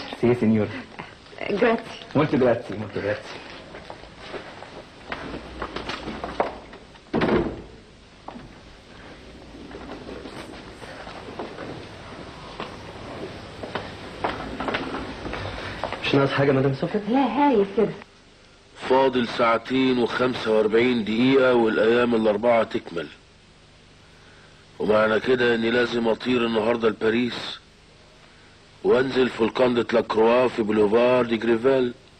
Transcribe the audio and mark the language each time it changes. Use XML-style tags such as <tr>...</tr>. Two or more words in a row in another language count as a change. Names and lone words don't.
<it>sì signora. جراتي. molto grazie, molto grazie.</it> <ar>مش ناقص حاجة مدام صفية؟ لا هايل كده. فاضل 2 ساعة و45 دقيقة والايام ال4 تكمل، ومعنى كده اني لازم اطير النهاردة لباريس وانزل في لوكاندا لاكروا في بوليفار دي جريفال.</ar>